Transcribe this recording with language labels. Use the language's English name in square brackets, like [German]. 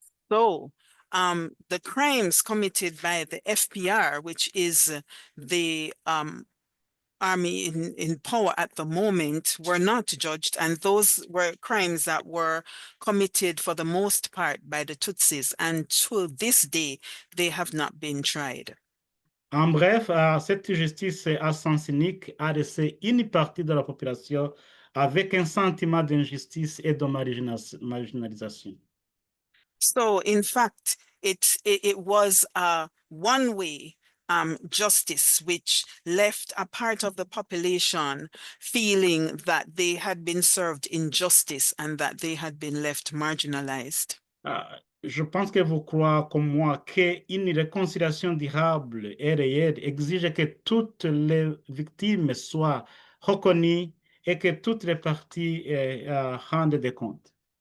[English] So the crimes committed by the FPR, which is the army in power at the moment were not judged, and those were crimes that were committed for the most part by the Tutsis, and to this day, they have not been tried. [French] En bref, cette justice à sens unique a laissé une partie de la population avec un sentiment d'injustice et de marginalisation. [English] So, in fact, it was a one-way justice which left a part of the population feeling that they had been served injustice and that they had been left marginalized. [French] Je pense que vous croyez comme moi qu'une réconciliation durable et réelle exige que toutes les victimes soient reconnues et que toutes les parties rendent des comptes.